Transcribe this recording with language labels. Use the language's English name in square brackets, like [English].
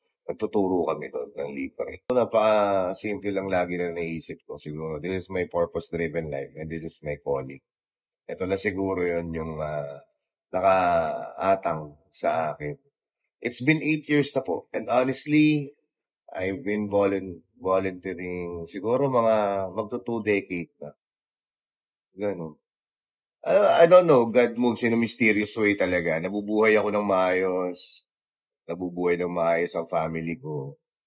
[Filipino] Nagtuturo kami doon ng libre. Napaka-simple lang lagi na naisip ko siguro. [English] This is my purpose-driven life and this is my calling. [Filipino] Ito na siguro yun yung nakaatang sa akin. [English] It's been 8 years na po. And honestly, I've been volunteering [Filipino] siguro mga magto [English] 2 decades na. Ganun. I don't know, God moves in a mysterious way talaga. [Filipino] Nabubuhay ako ng maayos. Nabubuhay ng maayos ang family ko.